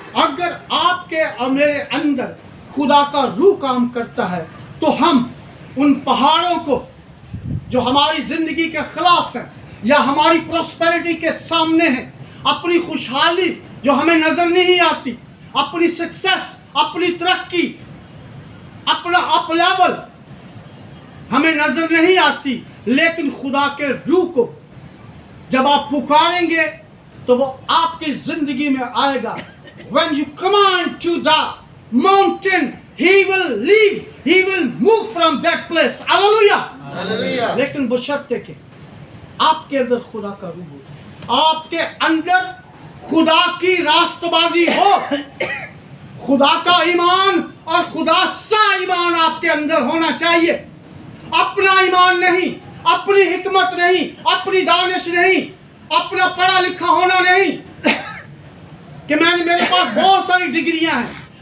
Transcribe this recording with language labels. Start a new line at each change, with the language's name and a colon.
Hindi: अगर आपके और मेरे अंदर खुदा का रूह काम करता है तो हम उन पहाड़ों को जो हमारी जिंदगी के खिलाफ है या हमारी प्रॉस्पेरिटी के सामने है, अपनी खुशहाली जो हमें नजर नहीं आती, अपनी सक्सेस, अपनी तरक्की, अपना अप लेवल हमें नजर नहीं आती, लेकिन खुदा के रूह को जब आप पुकारेंगे तो वो आपकी जिंदगी में आएगा।
English: When you command to the mountain, he will leave, he will move from that place. Hallelujah.
Hindi: लेकिन बशर्ते के आपके अंदर खुदा का रूह हो, आपके अंदर खुदा की रास्तबाजी हो, खुदा का ईमान और खुदा सा ईमान आपके अंदर होना चाहिए। अपना ईमान नहीं, अपनी हिकमत नहीं, अपनी दानिश नहीं, अपना पढ़ा लिखा होना नहीं कि मेरे पास बहुत सारी डिग्रियां हैं।